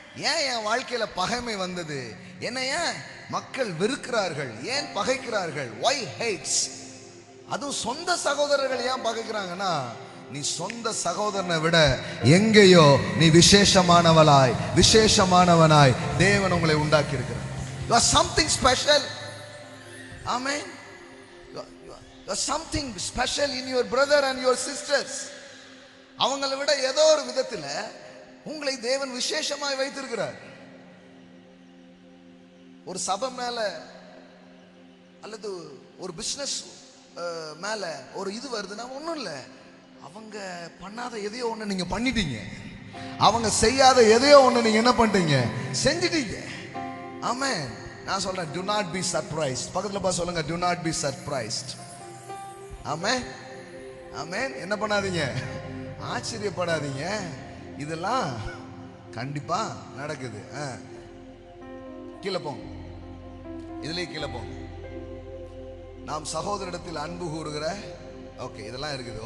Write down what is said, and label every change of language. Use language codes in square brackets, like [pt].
[ta] ஏன் என் வாழ்க்கையில பகைமை வந்தது, என்ன ஏன் மக்கள் வெறுக்கிறார்கள், ஏன் பகைக்கிறார்கள்? [en] why hates? [ta] அதுவும் சொந்த சகோதரர்கள் ஏன் பகைக்கிறாங்கன்னா, நீ சொந்த சகோதரனை விட எங்கேயோ நீ விசேஷமானவளாய் விசேஷமானவனாய் தேவன் உங்களை உண்டாக்கி இருக்கிறார். [en] You are something special. Amen. You are something special in your brother and your sisters. [ta] அவங்களை விட ஏதோ ஒரு விதத்தில் உங்களை தேவன் விசேஷமாய் வைத்திருக்கிறார். ஒரு சபை மேல அல்லது ஒரு பிசினஸ் மேல ஒரு இது வருதுன்னா ஒண்ணும் இல்லை, அவங்க பண்ணாத எதையோ ஒண்ணு நீங்க பண்ணிட்டீங்க, அவங்க செய்யாத எதையோ ஒண்ணு நீங்க என்ன பண்ணிட்டீங்க, செஞ்சிட்டீங்க. ஆமென். நான் சொல்றேன், [en] do not be surprised. [ta] பக்கத்துல பா சொல்லுங்க, do not be surprised. ஆமென். ஆமென். என்ன பண்ணாதீங்க, ஆச்சரியப்படாதீங்க, இதெல்லாம் கண்டிப்பா நடக்குது. கீழே போங்க, இதுலயே கீழே போங்க. நாம் சகோதரிடத்தில் அன்பு கூறுகிற, ஓகே இதெல்லாம் இருக்குது.